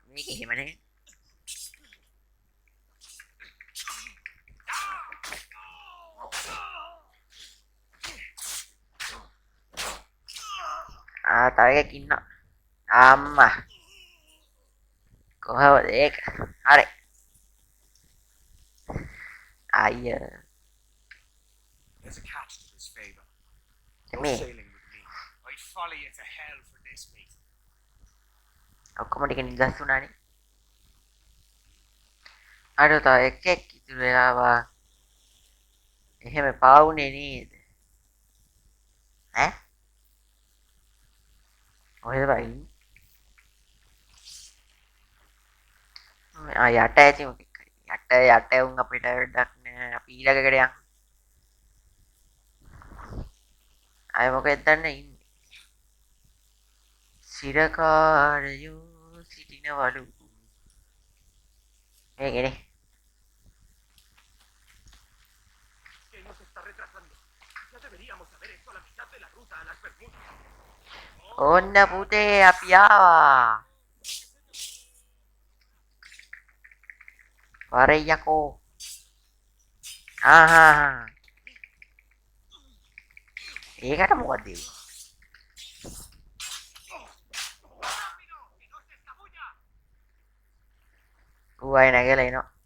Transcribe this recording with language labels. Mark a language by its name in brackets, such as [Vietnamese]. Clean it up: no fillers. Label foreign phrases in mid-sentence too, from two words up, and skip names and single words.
[Sinhala] මේක එහෙම නේ. තව එකක් ඉන්නවා. අම්මා. කොහොමද ඒක? හරි. අයියා. [English] There's a catch to this favor. Me. You're sailing with me. I'd follow you to hell for this, mate. [Sinhala] ඔක්කොම ටික නිදස් වුණානේ. අර තව එකෙක් ඉතුරු වෙලා එහෙම පාවුනේ නේද? ඈ? ඔහෙද බයි? යට ඇති මොකෙක් යට උන් අපිට වැඩක් නෑ. අපි ඊළඟකට යන්. අය මොකෙද දන්නේ ඉන්නේ? සිරකාරයෝ සිටිනවලු. මේකනේ. [Spanish] Que nos está retrasando. Ya deberíamos haber hecho la mitad de la ruta a las Bermudas. [Sinhala] ඔන්න පුතේ අපි ආවා. වරේ යකෝ. ඒකට මොකද දෙන්නේ? ඌ අය නැගලා එනවා.